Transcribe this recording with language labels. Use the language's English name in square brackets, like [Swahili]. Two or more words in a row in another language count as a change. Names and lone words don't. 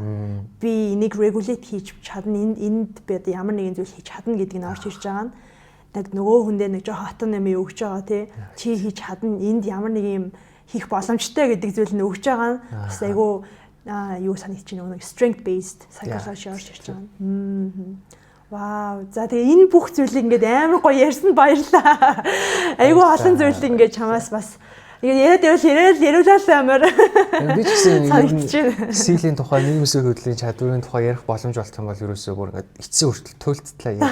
[Mongolian] Би энийг регулейт хийж чадна, энд би ямар нэгэн зүйл хийж чадна гэдгийг нь орж ирж байгаа нь яг нөгөө хүндээ нэг жоохон хатан юм өгч байгаа тий. Чи хийж чадна, энд ямар нэг юм хийх боломжтой гэдэг зүйл нь өгч байгаа нь бас айгүй юу санагдчих нэг [English] strength based psychology [Mongolian] орж ирж байгаа. Вау. За тэгээ энэ бүх зүйлийг ингээд амар гоё ярьсан баярлаа. Айгүй олон зүйлийг ингээд чамаас бас ингээд яриулаад амар. Би ч гэсэн силийн тухай нийгмийн хөдөлгөөний чадварын тухай ярих боломж олох юм бол ерөөсөө бүр ингээд эцсийн хүртэл туйлдтлаа юм.